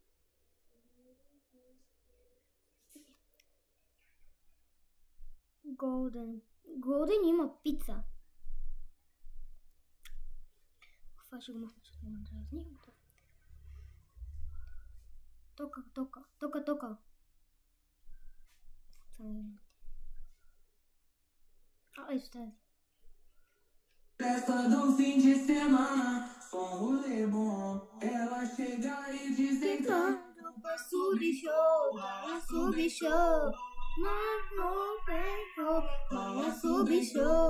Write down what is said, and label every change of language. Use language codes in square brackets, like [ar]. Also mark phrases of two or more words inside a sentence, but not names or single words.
[bg] Голден има пица. Това ще го махна, защото няма дразни. Тока. Ето тази. [pt] Festa do fim de semana, só um rolê bom. Ela chega e diz Tentando pra subir show. Vamos subir show.